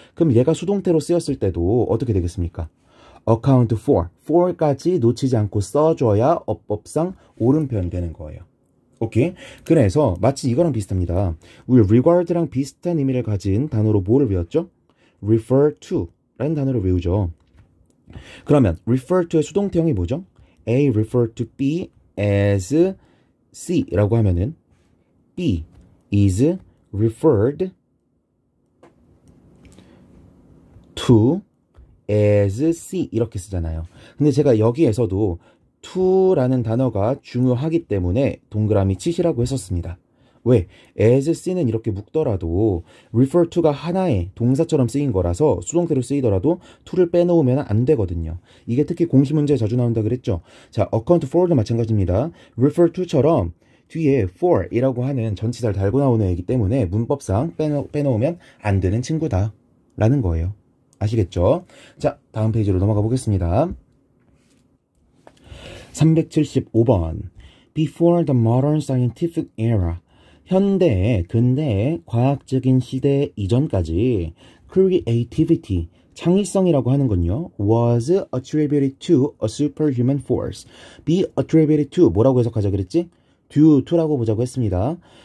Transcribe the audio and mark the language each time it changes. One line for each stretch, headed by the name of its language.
Korean: 그럼 얘가 수동태로 쓰였을 때도 어떻게 되겠습니까? account for까지 놓치지 않고 써줘야 어법상 옳은 표현이 되는 거예요. 오케이? 그래서 마치 이거랑 비슷합니다. 우리 regard랑 비슷한 의미를 가진 단어로 뭐를 외웠죠? refer to 라는 단어를 외우죠. 그러면 refer to의 수동태형이 뭐죠?
English: A refer to B as C
Korean: 라고 하면은
English: B is referred to as C
Korean: 이렇게 쓰잖아요. 근데 제가 여기에서도 to라는 단어가 중요하기 때문에 동그라미 치시라고 했었습니다. 왜? as C는 이렇게 묶더라도 refer to가 하나의 동사처럼 쓰인 거라서 수동태로 쓰이더라도 to를 빼놓으면 안 되거든요. 이게 특히 공시 문제에 자주 나온다 그랬죠. 자, account for도 마찬가지입니다. refer to처럼 뒤에 for 이라고 하는 전치사를 달고 나오는 애이기 때문에 문법상 빼놓으면 안 되는 친구다 라는 거예요. 아시겠죠? 자, 다음 페이지로 넘어가 보겠습니다.
English: 375번. Before the modern scientific era.
Korean: 현대, 근대의 과학적인 시대 이전까지 creativity, 창의성이라고 하는 건요.
English: was attributed to a superhuman force.
Korean: be attributed to 뭐라고 해석하자 그랬지? due to라고 보자고 했습니다.